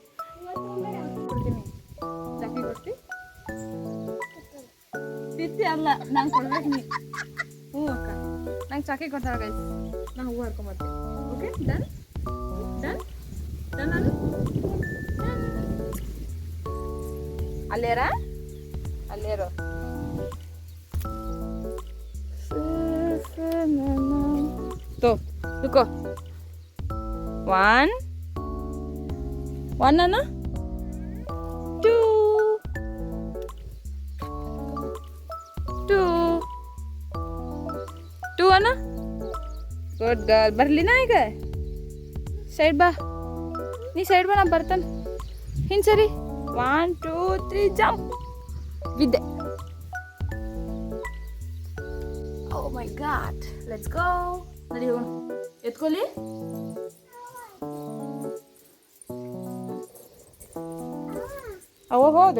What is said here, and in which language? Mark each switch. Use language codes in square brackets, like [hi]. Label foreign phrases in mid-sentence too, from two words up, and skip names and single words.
[kn] ತಿತ್ತಿ ಅಲ್ಲ ನಂಗೆ ಕೊಡ್ಬೇಕು ನೀ. ಹ್ಞೂ ಅಕ್ಕ ನಂಗೆ ಚಾಕಿ ಕೊಡ್ತಾಳೆ ಗೈಸ್, ನಾನು ಹೂವು ಹರ್ಕೊಂಬರ್ತೀನಿ. [en] okay done done done [kn] ಅದು ಅಲ್ಲೇರ ಅಲ್ಲೇರೋ. [hi] तो रुको 1 है ना 2 है ना. [en] good girl. [kn] बरली ना ಈಗ ಸೈಡ್ ಬಾ, ನೀ ಸೈಡ್ ಬಾ, ನಾ ಬರ್ತಾನೆ ಹಿಂಗೆ ಸರಿ. 1 2 3 ಜಂಪ್ ಬಿದ್ದೆ. [en] oh my god, let's go. [kn] ನಡಿ ಹೋಗೋಣ. ಎತ್ಕೊಳ್ಳಿ. ಅವ ಹೋದ್ರು.